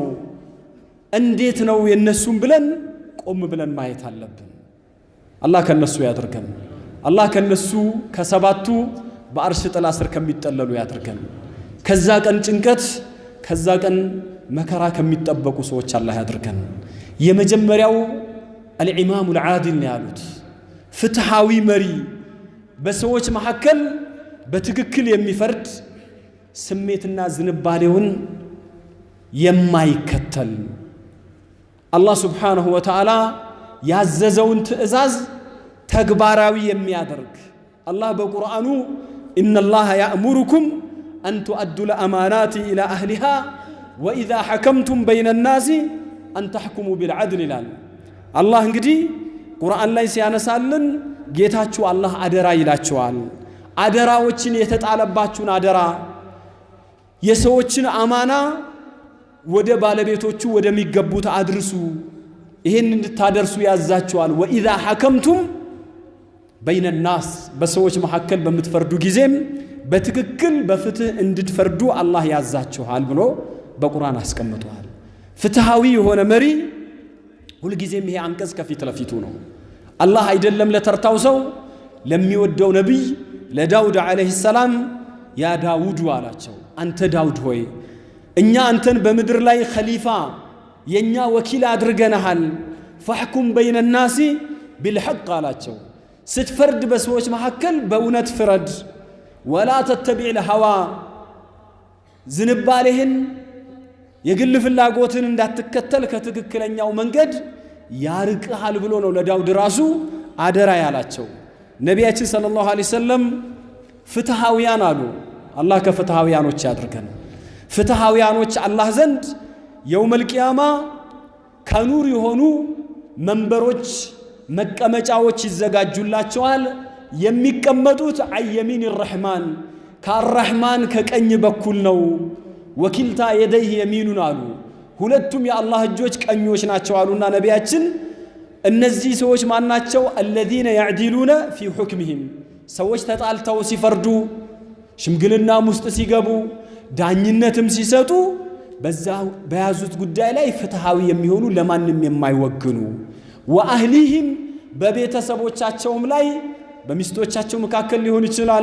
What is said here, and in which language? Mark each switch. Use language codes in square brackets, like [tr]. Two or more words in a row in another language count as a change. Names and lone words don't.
[am] እንዴት ነው የነሱም ብለን ቆም ብለን ማየት አለብን። አላህ ከነሱ ያድርገን። አላህ ከነሱ ከሰባቱ በአርሽ ጥላ ስር ከሚጠለሉ ያድርገን። ከዛ ቀን ጭንቀት ከዛ ቀን መከራ ከሚጠበቁ ሰዎች አላህ ያድርገን የመጀመሪያው [ar] الإمام العادل [am] ያሉት ፍትሃዊ መሪ በሰዎች መሐከል በትክክል የሚፈርድ ስሜትና ዝንባሌውን የማይከተል አላህ [ar] سبحانه وتعالى [am] ያዘዘውን ትእዛዝ ተግባራዊ የሚያደርግ አላህ በቁርአኑ [ar] إن الله يأمركم أن تؤدوا الأمانات إلى أهلها وإذا حكمتم بين الناس أن تحكموا بالعدل [am] ይላል አላህ እንግዲህ ቁርአን ላይ ሲያነሳልን ጌታችሁ አላህ አደራ ይላችኋል አደራዎችን የተጣለባችሁን አደራ የሰዎችን አማና ወደ ባለቤቶቹ ወደሚገቡት አድርሱ ይሄን እንድታደርሱ ያዛችኋል [ar] وإذا حكمتم بين الناس [am] በሰዎች መሐከል በመትፈርዱ ጊዜም በትክክል በፍትህ እንድትፈርዱ አላህ ያዛችኋል ብሎ በቁርአን አስቀምጧል ፍትሃዊ የሆነ መሪ ሁሉ ጊዜም ይሄ አንቀጽ ከፊት ለፊቱ ነው አላህ አይደለም ለተርታው ሰው ለሚወደው ነብይ ለዳውድ [ar] عليه السلام [am] ያ ዳውድ አላቸው አንተ ዳውድ ሆይ እኛ አንተን በመድር ላይ ኸሊፋ የኛ ወኪል አድርገናል [ar] فاحكم بين الناس بالحق [am] አላቸው ስትፈርድ በሰዎች መሐከል በእውነት ፍረድ [ar] ولا تتبع الهوى [am] ዝንባሌህን የግል ፍላጎትን እንዳትከተል ከትክክለኛው መንገድ ያርቅሃል ብሎ ነው ለዳውድ ራሱ አደራ ያላቸው ነቢያችን [ar] صلى الله عليه وسلم [am] ፍትሃውያን አሉ አላህ ከፍትሃውያኖች ያድርገን ፍትሃውያኖች አላህ ዘንድ [ar] يوم القيامة [am] ከኑር የሆኑ መንበሮች መቀመጫዎች ይዘጋጁላቸዋል የሚቀመጡት [ar] يمين الرحمن [am] ከአርራህማን ከቀኝ በኩል ነው [ar] وكلتا يديه يمين [am] አሉ ሁለቱም የአላህ እጆች ቀኞች ናቸው አሉና ነቢያችን እነዚህ ሰዎች ማናቸው [ar] الذين يعدلون في حكمهم [am] ሰዎች ተጣልተው ሲፈርዱ ሽምግልና ውስጥ ሲገቡ ዳኝነትም ሲሰጡ በዛ በያዙት ጉዳይ ላይ ፍትሃዊ የሚሆኑ ለማንም የማይወግኑ ወአህሊሂም በቤተሰቦቻቸውም ላይ በሚስቶቻቸው መካከል ሊሆን ይችላል